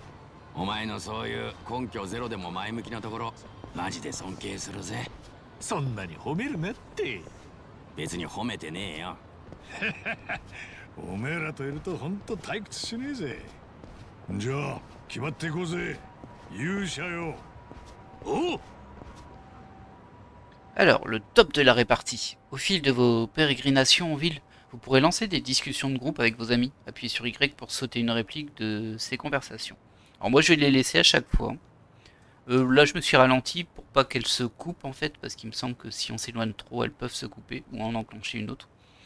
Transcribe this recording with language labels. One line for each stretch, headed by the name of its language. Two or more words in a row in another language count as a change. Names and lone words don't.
Japanese: お前のそういう根拠ゼロでも前向きなところマジで尊敬するぜ。そんなに褒めるなって。別に褒めてねえよ。おめえらといるとほんと退屈しねえぜ。じゃあ決まっていこうぜ。勇者よ。おう。
French: Alors, le top de la répartie. Au fil de vos pérégrinations en ville, vous pourrez lancer des discussions de groupe avec vos amis. Appuyez sur Y pour sauter une réplique de ces conversations. Alors moi je vais les laisser à chaque fois. Là je me suis ralenti pour pas qu'elles se coupent en fait, parce qu'il me semble que si on s'éloigne trop, elles peuvent se couper ou en enclencher une autre.